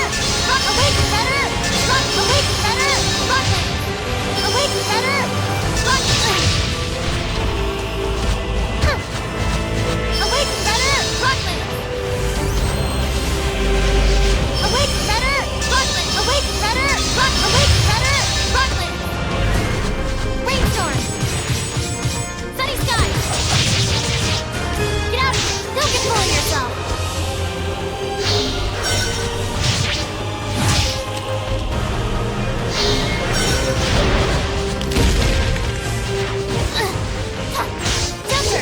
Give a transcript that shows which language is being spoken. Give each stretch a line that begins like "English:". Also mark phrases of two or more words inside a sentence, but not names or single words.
English: Awake, Redder! Awake, Redder! Rockland! Awake, Redder! Rockland! Awake, Redder! Rockland! Awake, Redder! Rockland! Awake, Redder! Awake, Redder! Rockland! Rainstorm! Sunny skies! Get out of here! Don't get full of yourself! Shelter!